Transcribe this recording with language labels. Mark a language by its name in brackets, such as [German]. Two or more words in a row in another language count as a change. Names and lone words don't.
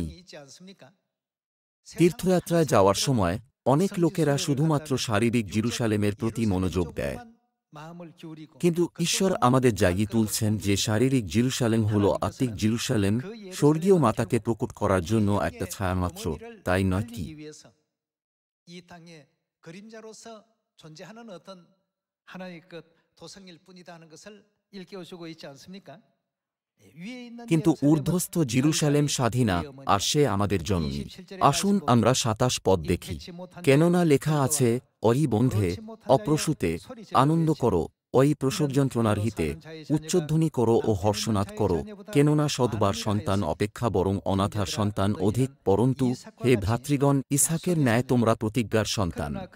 [Bangla] তীর্থযাত্রায় যাওয়ার সময় অনেক লোকেরা শুধুমাত্র শারীরিক জেরুসালেমের প্রতি মনোযোগ দেয়, কিন্তু ঈশ্বর আমাদের জাগিয়ে তুলছেন যে শারীরিক জেরুসালেম হল আত্মিক জেরুসালেম, স্বর্গীয় মাতাকে প্রকট করার জন্য একটা ছায়ামাত্র, তাই নয় কি? [Korean] 그림자로서 존재하는 어떤 하나의 그 도성일 뿐이다 하는 것을 일깨워주고 있지 않습니까? [Bangla] কিন্তু ঊর্ধ্বস্থ জেরুসালেম স্বাধীনা আর সে আমাদের জননী। আসুন আমরা ২৭ পদ দেখি। কেননা লেখা আছে, অয়ি বন্ধে অপ্রসূতে আনন্দ করো, অয়ি প্রসব যন্ত্রণার হিতে উচ্চধ্বনি করো ও হর্ষনাদ করো, কেননা সদবার সন্তান অপেক্ষা বরং অনাথার সন্তান অধিক, পরন্তু হে ভ্রাতৃগণ, ইসহাকের ন্যায় তোমরা প্রতিজ্ঞার সন্তান।